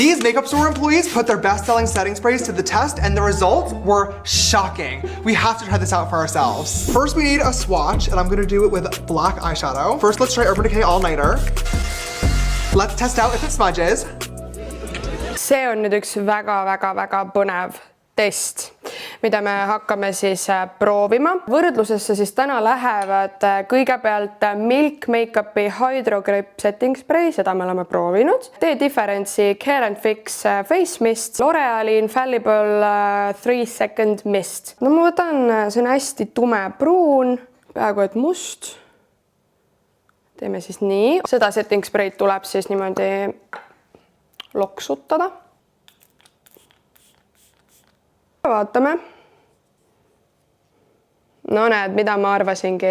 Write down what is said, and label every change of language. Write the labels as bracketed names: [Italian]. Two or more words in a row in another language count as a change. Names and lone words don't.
[English] These makeup store employees put their best-selling setting sprays to the test and the results were shocking. We have to try this out for ourselves. First, we need a swatch and I'm gonna do it with black eyeshadow. First, let's try Urban Decay All Nighter. Let's test out if it smudges. [Estonian] See on nüüd üks väga põnev test, mida me hakkame siis proovima. Võrdlusesse siis täna lähevad kõigepealt Milk Makeupi Hydro Grip Setting Spray, seda me oleme proovinud. The Difference'i Care and Fix Face Mist, L'Oreali Infallible 3 Second Mist. No ma võtan, see on hästi tume pruun, peaaegu et must. Teeme siis nii. Seda [English] setting spray'd [Estonian] tuleb siis niimoodi loksutada. Vaatame. No näed, mida ma arvasingi.